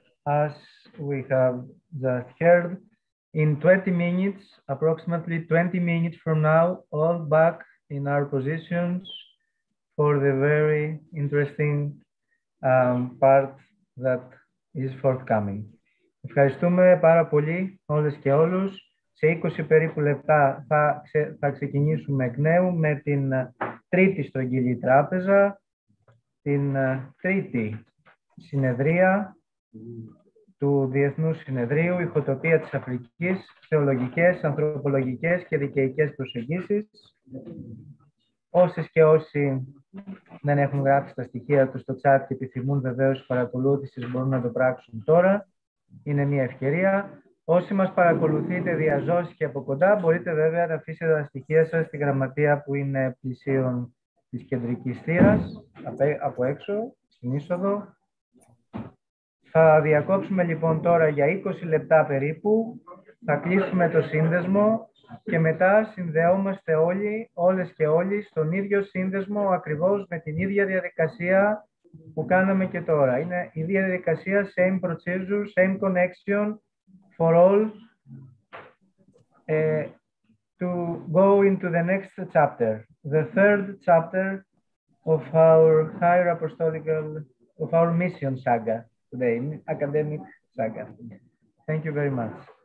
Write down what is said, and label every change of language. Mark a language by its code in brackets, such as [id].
[en] As we have just heard, in 20 minutes, approximately 20 minutes from now, all back in our positions for the very interesting part that is forthcoming. [el] Ευχαριστούμε πάρα πολύ όλες και όλους. Σε 20 περίπου λεπτά θα ξεκινήσουμε εκ νέου με την τρίτη στρογγυλή τράπεζα στην τρίτη συνεδρία του Διεθνούς Συνεδρίου Ηχοτοπία της Αφρικής, Θεολογικές, Ανθρωπολογικές και Δικαιϊκές Προσεγγίσεις. Όσες και όσοι δεν έχουν γράψει τα στοιχεία τους στο chat και επιθυμούν βεβαίως παρακολούθησης μπορούν να το πράξουν τώρα. Είναι μια ευκαιρία. Όσοι μας παρακολουθείτε διαζώσεις και από κοντά, μπορείτε βέβαια να αφήσετε τα στοιχεία σας στη γραμματεία που είναι πλησίον της κεντρικής θύρας, από έξω, στην είσοδο. Θα διακόψουμε λοιπόν τώρα για 20 λεπτά περίπου, θα κλείσουμε το σύνδεσμο και μετά συνδεόμαστε όλοι, όλες και όλοι, στον ίδιο σύνδεσμο ακριβώς με την ίδια διαδικασία που κάναμε και τώρα. Είναι η ίδια διαδικασία, [en] same procedure, same connection for all to go into the next chapter, the third chapter of our higher apostolical, of our mission saga today, academic saga. Thank you very much.